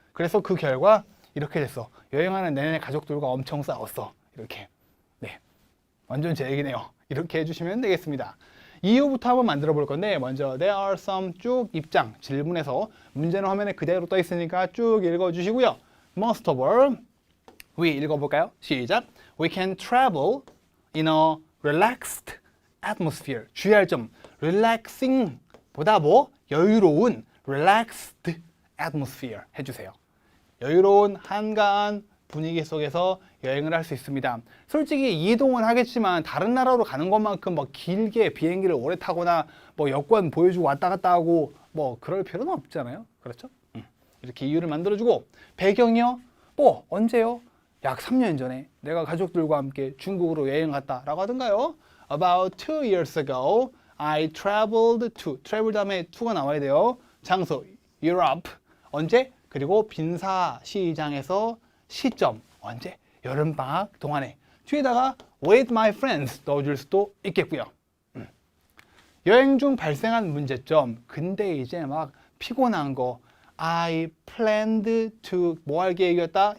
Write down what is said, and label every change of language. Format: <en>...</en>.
<ko>그래서 그 결과 이렇게 됐어. 여행하는 내내 가족들과 엄청 싸웠어. 이렇게. 네. 완전 제 얘기네요. 이렇게 해주시면 되겠습니다. 이유부터 한번 만들어 볼 건데 먼저</ko> <en>there are some</en> <ko>쭉 입장 질문에서 문제는 화면에 그대로 떠 있으니까 쭉 읽어 주시고요.</ko> <en>Most of all we</en> <ko>읽어볼까요? 시작.</ko> <en>We can travel in a relaxed atmosphere.</en> <ko>주의할 점 relaxing 보다 여유로운</ko> <en>relaxed atmosphere</en> <ko>해주세요. 여유로운 한가한 분위기 속에서 여행을 할 수 있습니다. 솔직히 이동은 하겠지만 다른 나라로 가는 것만큼 길게 비행기를 오래 타거나 여권 보여주고 왔다 갔다 하고 그럴 필요는 없잖아요. 그렇죠? 이렇게 이유를 만들어주고 배경이요? 언제요? 약 3년 전에 내가 가족들과 함께 중국으로 여행 갔다라고 하던가요?</ko> <en>About 2 years ago, I traveled to travel</en> <ko>다음에 to가 나와야 돼요. 장소 Europe. 언제? 그리고 빈사 시장에서 시점 언제? 여름방학 동안에 뒤에다가</ko> <en>with my friends</en> <ko>넣어줄 수도 있겠고요. 여행 중 발생한 문제점 근데 이제 피곤한 거</ko> <en>I planned to</en> <ko>할 계획이었다?</ko>